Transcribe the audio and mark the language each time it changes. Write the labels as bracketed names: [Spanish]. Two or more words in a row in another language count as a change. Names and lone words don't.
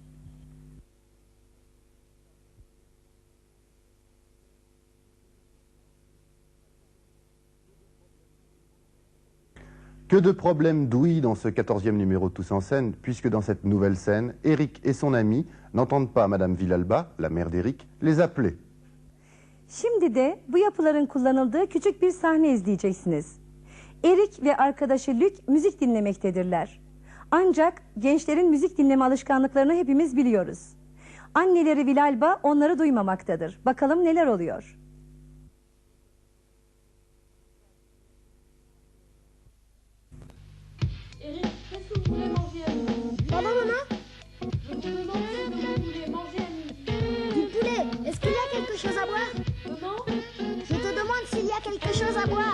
[French] Que de problèmes d'ouïe dans ce 14e numéro de Tous en scène, puisque dans cette nouvelle scène, Eric et son ami n'entendent pas Madame Villalba, la mère d'Eric, les appeler. [Turkish] Şimdi de bu yapıların kullanıldığı küçük bir sahne izleyeceksiniz. Erik ve arkadaşı Luc müzik dinlemektedirler. Ancak gençlerin müzik dinleme alışkanlıklarını hepimiz biliyoruz. Anneleri Villalba onları duymamaktadır. Bakalım neler oluyor? [French] Eric, qu'est-ce que vous voulez manger à midi? Pardon, maman? Je te demande si demain vous voulez manger à midi. Du poulet. Est-ce qu'il y a quelque chose à boire? Comment? Je te demande s'il y a quelque chose à boire.